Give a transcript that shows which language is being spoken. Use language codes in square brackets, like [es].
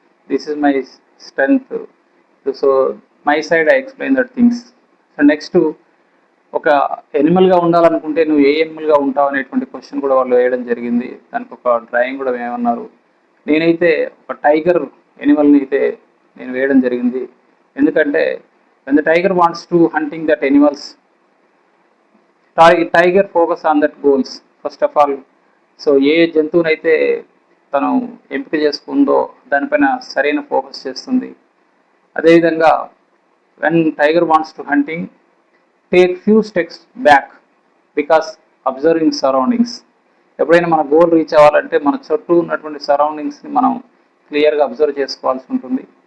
[en] This is my strength. So my side I explain that things. [te] So next, ఒక ఎనిమల్గా ఉండాలనుకుంటే నువ్వు ఏ ఎనిమల్గా ఉంటావు అనేటువంటి క్వశ్చన్ కూడా వాళ్ళు వేయడం జరిగింది. దానికి ఒక డ్రాయింగ్ కూడా వేయమన్నారు. నేనైతే ఒక టైగర్ ఎనిమల్ని అయితే నేను వేయడం జరిగింది. ఎందుకంటే [en] when the tiger wants to hunting that animals, tiger focus on that goals first of all. [te] So ఏ జంతువునైతే తను ఎంపిక చేసుకుందో దానిపైన సరైన ఫోకస్ చేస్తుంది. అదేవిధంగా [en] When tiger wants to hunting, take few steps back because observing surroundings. [te] ఎప్పుడైనా మన గోల్ రీచ్ అవ్వాలంటే మన చుట్టూ ఉన్నటువంటి సరౌండింగ్స్ని మనం క్లియర్గా అబ్జర్వ్ చేసుకోవాల్సి ఉంటుంది.